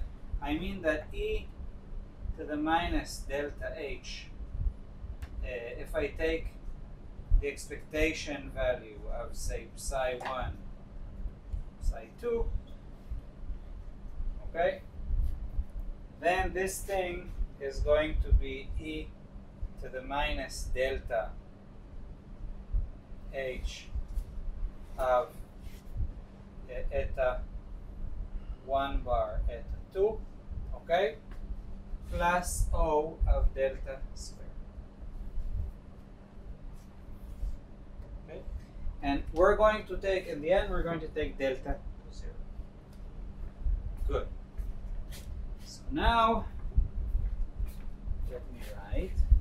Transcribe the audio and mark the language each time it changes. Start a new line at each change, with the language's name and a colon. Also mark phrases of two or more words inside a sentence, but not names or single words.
English: I mean that e to the minus delta h, if I take the expectation value of, say, psi 1, psi 2, okay, then this thing is going to be e to the minus delta h of eta 1 bar eta 2, okay, plus O of delta squared. Okay, and we're going to take, in the end, we're going to take delta to 0. Good. So now, let me write.